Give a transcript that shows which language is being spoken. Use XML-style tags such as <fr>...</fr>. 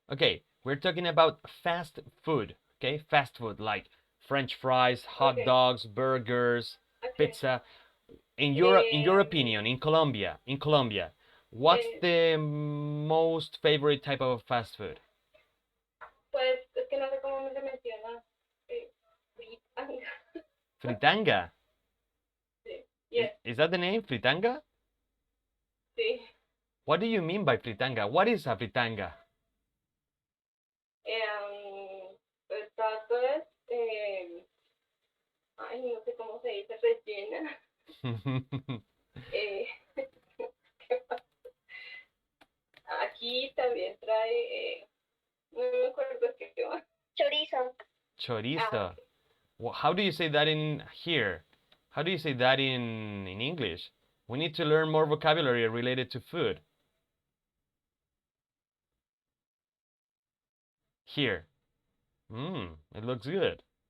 <en>Okay, we're talking about fast food. Okay, fast food like French fries, hot Okay. dogs, burgers, Okay. pizza. In your opinion, in Colombia, what's the most favorite type of fast food?</en> <es>Pues es que no sé cómo se menciona. Fritanga. Fritanga. Sí.</es> <en>Yes. Is that the name? Fritanga?</en> <es>Sí.</es> <en>What do you mean by fritanga? What is a fritanga?</en> <es>El taco es, ay, no sé cómo se dice, rellena. Eh, Aquí también trae, no me acuerdo qué va. Chorizo. Chorizo.</es> <en>Well, how do you say that in here? How do you say that in English? We need to learn more vocabulary related to food. Here. It looks good.</en>